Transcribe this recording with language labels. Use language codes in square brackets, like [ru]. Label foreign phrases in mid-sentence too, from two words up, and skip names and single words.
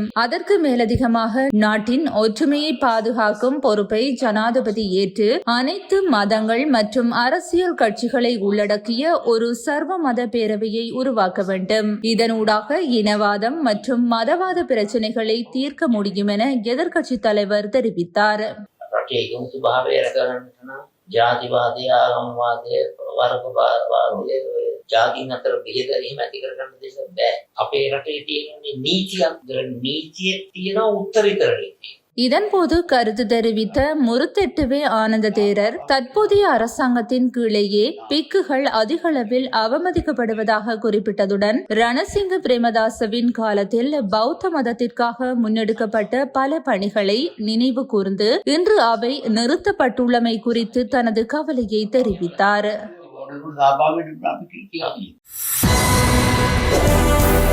[ta] அதற்கு மேலதிகமாக நாட்டின் ஒற்றுமையை பாதுகாக்கும் பொறுப்பை ஜனாதிபதி ஏற்று அனைத்து மதங்கள் மற்றும் அரசியல் கட்சிகளை உள்ளடக்கிய ஒரு சர்வ மத பேரவையை உருவாக்க வேண்டும். இதனூடாக இனவாதம் மற்றும் மதவாத பிரச்சனைகளை தீர்க்க முடியும் என எதிர்க்கட்சித் தலைவர் தெரிவித்தார். [si] ජාතිවාදය ආගම්වාදය වර්ගවාදය ජාතින් අතර බෙහෙදීම ඇති කරගන්න දෙයක් බෑ. අපේ රටේ තියෙන්නේ නීතියක්. නීතියේ තියෙන උත්තරීතර නීතිය. [ta] இதன்போது கருத்து தெரிவித்த முருத்தெட்டுவே ஆனந்த தேரர் தற்போதைய அரசாங்கத்தின் கீழேயே பிக்குகள் அதிகளவில் அவமதிக்கப்படுவதாக குறிப்பிட்டதுடன் ரணசிங்க பிரேமதாசவின் காலத்தில் பௌத்த மதத்திற்காக முன்னெடுக்கப்பட்ட பல பணிகளை நினைவு கூர்ந்து இன்று அவை நிறுத்தப்பட்டுள்ளமை குறித்து தனது கவலையை தெரிவித்தார்.